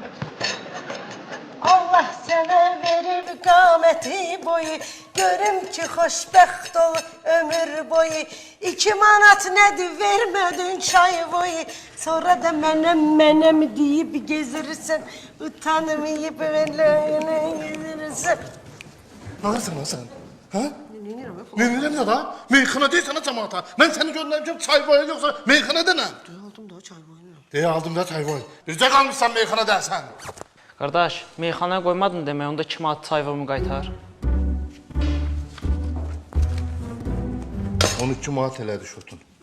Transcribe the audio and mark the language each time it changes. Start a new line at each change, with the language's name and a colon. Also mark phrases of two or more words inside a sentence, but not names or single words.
Azerbaijani: Allah sənə verib qaməti boyu, görüm ki, xoşbəxt ol ömür boyu. 2 manat nədir vermədin çay boyu, sonra da mənəm deyib gezirsən, utanmayıb belə gezirsən.
Turkish: Ne yapıyorsun lan sen? Ha? Neyinirəm ya da?
Azerbaijani: Meyxana deyil sana cəmaata. Mən səni göndərmişəm çay boyu yoxsa meyxanada nə? Aldım da çay boyunu. Deyə aldım da çay boyu. Bircə qalmışsan meyxanada sən. Qardaş, meyxanaya qoymadın demək, onda 2 manat çay var mı qaytar? 12 manat elədi şotun.